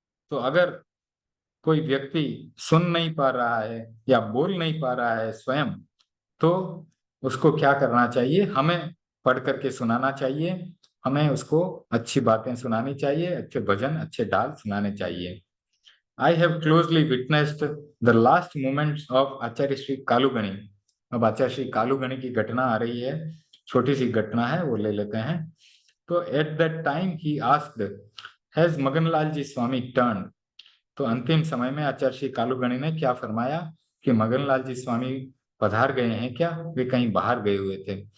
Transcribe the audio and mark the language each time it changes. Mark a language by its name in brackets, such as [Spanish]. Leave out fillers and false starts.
[Hindi] तो अगर कोई व्यक्ति सुन नहीं पा रहा है या बोल नहीं पा रहा है स्वयं, तो उसको क्या करना चाहिए, हमें पढ़ करके सुनाना चाहिए, हमें उसको अच्छी बातें सुनानी चाहिए, अच्छे भजन, अच्छे डाल सुनाने चाहिए। [English] I have closely witnessed the last moments of Acharya Shri Kalugani. [Hindi] अब आचार्य श्री कालूगणी की घटना आ रही है, छोटी सी घटना है, वो ले लेते हैं। [English] तो at that time he asked, has Maganlal ji Swami turn. [Hindi] तो अंतिम समय में आचार्य श्री कालूगणी ने क्या फरमाया कि मगनलाल जी स्वामी पधार गए हैं क्या, वे कहीं बाहर गए हुए थे।